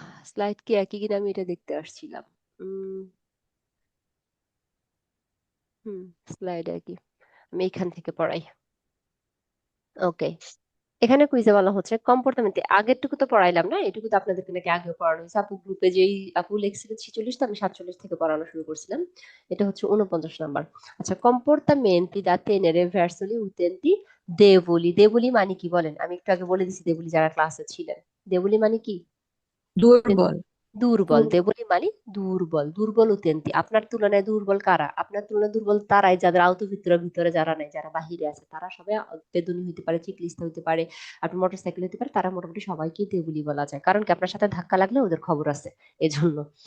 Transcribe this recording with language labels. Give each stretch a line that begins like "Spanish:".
Bangla: Slide কি একই কিনা আমি এটা দেখতে আসছিলাম। উম হুম, স্লাইড একই। আমি এখান থেকে পড়াই। ওকে। এখানে কুইজে বলা হচ্ছে কম্পোর্টমেন্টে, আগেরটুকু তো পড়াইলাম না, এটুকু তো আপনাদেরকে নাকি আগেও পড়ানো হয়েছে। আপু গ্রুপে যেই আপু লিখছিল 46, তো আমি 47 থেকে পড়ানো শুরু করছিলাম। এটা হচ্ছে 49 নাম্বার।
Italian: আচ্ছা, কম্পোর্টামেন্টি দা tenere verso gli utenti deboli।
Bangla: Deoli মানে কি বলেন? আমি একটু আগে বলে দিছি দেবলি যারা ক্লাসে ছিলেন। দেবলি মানে কি? দুর্বল। দুর্বল। দেবলী মানে দুর্বল, দুর্বল উতেন্তি। আপনার তুলনায় দুর্বল কারা? আপনার তুলনায় দুর্বল তারাই যাদের আওত ভিতরে ভিতরে যারা নাই, যারা বাহিরে আছে, তারা সবাই বেদুনী হইতে পারে, চিকলিস্তা হইতে পারে, আপনার মোটরসাইকেল হইতে পারে, তারা মোটামুটি সবাইকে দেবলী বলা যায়, কারণ কি আপনার সাথে ধাক্কা লাগলে ওদের খবর আছে, এজন্য।